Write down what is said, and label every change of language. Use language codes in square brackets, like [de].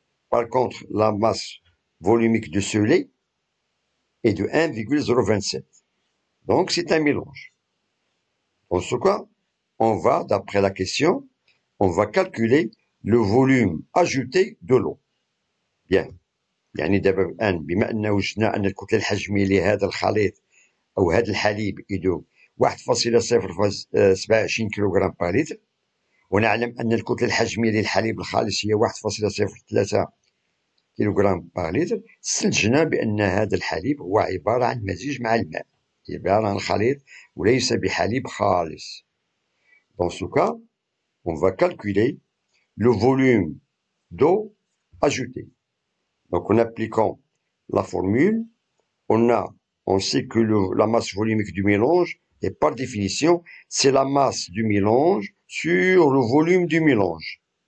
[fr] Par contre, la masse volumique de ce lait est de 1,027. Donc, c'est un mélange. En ce cas, on va, d'après la question, on va calculer le volume ajouté de l'eau. Bien. [ar] يعني دابا الآن بما أن وجدنا أن الكتلة الحجمية لهذا الخليط أو هذا الحليب يدو 1,027 كيلوغرام بار لتر ونعلم أن الكتلة الحجمية للحليب الخالص هي 1,03 كيلوغرام بار لتر، استنتجنا بأن هذا الحليب هو عبارة عن مزيج مع الماء، عبارة عن خليط وليس بحليب خالص. [fr] Dans ce cas, on va calculer le volume d'eau ajouté. Donc en appliquant la formule, on sait que la masse volumique du mélange, et par définition, c'est la masse du mélange sur le volume du mélange.